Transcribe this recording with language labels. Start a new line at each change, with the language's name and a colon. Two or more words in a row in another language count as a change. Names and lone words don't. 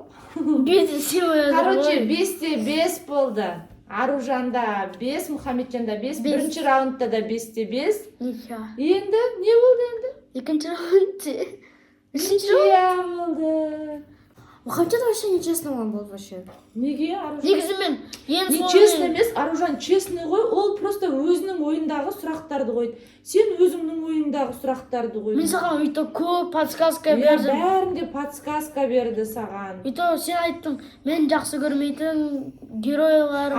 Kazakh: Бес сен ойладың
Russian: Короче,
Kazakh: ғой. 5-те 5 болды. Аружанда 5, Мұхамеджанда 5, бірінші раундта да 5-те 5.
Russian: Нихуя.
Kazakh: Енді не болды енді? Екінші раунд. Үшінші раунд. Иә болды.
Russian: Мұхамеджан вообще нечестно он был вообще.
Kazakh: Неге Аружан? Негізі мен ең Нечестно емес, Аружан честный ғой, ол просто өзінің ойындағы сұрақтарды қойды. Сен өзіңнің ойындағы сұрақтарды қойдың. Мен саған үйті көп подсказка Иә, бердім. бәрінде подсказка берді саған. Үйті сен айттың, мен жақсы көрмейтін геройларым.